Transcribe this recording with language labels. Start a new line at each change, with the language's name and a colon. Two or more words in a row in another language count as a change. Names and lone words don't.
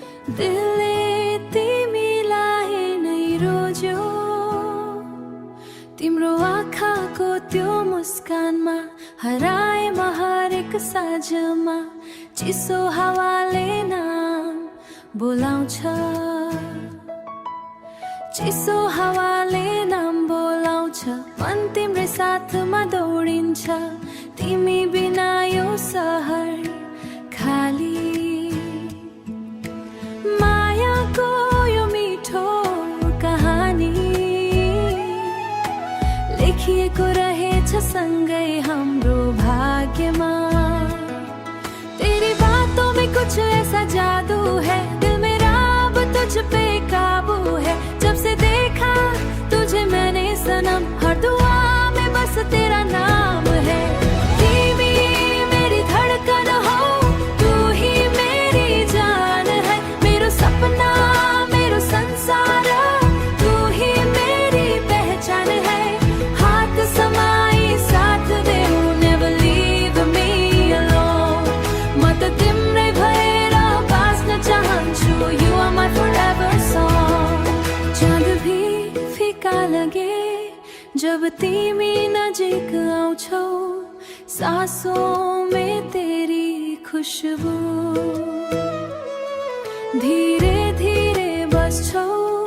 Nepali: दिलले तिमीलाई नै रोज्यो तिम्रो आँखाको त्यो मुस्कानमा हराए म हरेक साँझमा चिसो हावाले नाम बोलाउँछ चिसो हावाले नाम बोलाउँछ मन तिम्रै साथमा दौडिन्छ तिमी बिना यो सहर खाली मायाको यो मिठो कहानी लेखिएको रहेछ सँगै हाम्रो भाग्यमा
Hindi: तेरी बातों में कुछ ऐसा जादू है दिल मेरा अब तुझ पे काबू है जब से देखा तुझे मैंने सनम हर दुआ में बस तेरा नाम है धीमी मेरी धड़कन हो तू ही मेरी जान है
Nepali: मेरो सपना मेरो संसार
Hindi: तू ही मेरी पहचान है हाथ समाई साथ दे
English: never leave me alone
Nepali: म त तिम्रै भएर बाँच्न चाहन्छु
English: you are my forever song
Hindi: चाँद भी फीका लगे जब
Nepali: तिमी नजिक आउँछौ
Hindi: सांसों में तेरी खुशबू धीरे धीरे बस्छौ